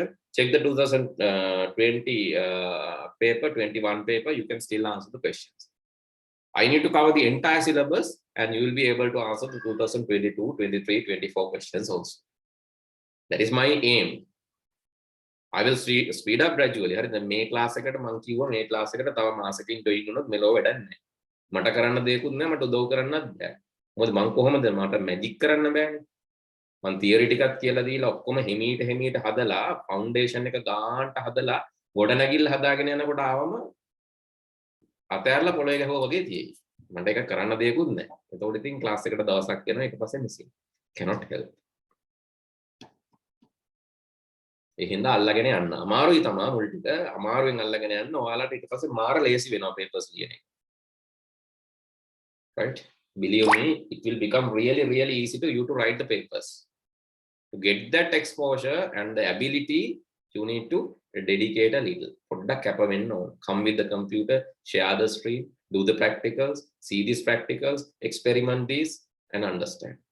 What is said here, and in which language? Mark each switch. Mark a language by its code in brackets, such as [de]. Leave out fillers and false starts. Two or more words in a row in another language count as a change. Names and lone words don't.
[en] Check the 2020 paper, 21 paper. You can still answer the questions. I need to cover the entire syllabus and you will be able to answer the 2022, 23, 24 questions also. That is my aim. I will speed up gradually. The May class [si] එකට මම කිව්වා මේ class එකට තව මාසෙකින් join වුණොත් මෙලෝ වැඩක් නැහැ. මට කරන්න දෙයක්වත් නැහැ මට උදව් කරන්නත් බෑ. මොකද මම කොහොමද මට මැජික් කරන්න බෑනේ. මම තියරි ටිකක් කියලා දීලා ඔක්කොම හිමීට හදලා ෆවුන්ඩේෂන් එක ගාන්ට හදලා ගොඩනැගිල්ල හදාගෙන යනකොට ආවම අතෑරලා පොළවේ ගහුවා වගේ තියෙයි. මට ඒක කරන්න දෙයක්වත් නැහැ. එතකොට ඉතින් ක්ලාස් එකට දවසක් යනවා ඊට පස්සේ මිසින්. [en] Cannot help. [si] ඒ හින්දා අල්ලගෙන යන්න. අමාරුයි තමයි මුල් ටික. අමාරුවෙන් අල්ලගෙන යන්න. ඔයාලට ඊට පස්සේ මාර ලේසි වෙනවා papers ලියන එක. [en] Right? Believe me, it will become really easy to you to write the papers. To get that exposure and the ability, you need to dedicate a little. Come with the computer, share the screen, do the practicals, see these practicals, experiment these, and understand.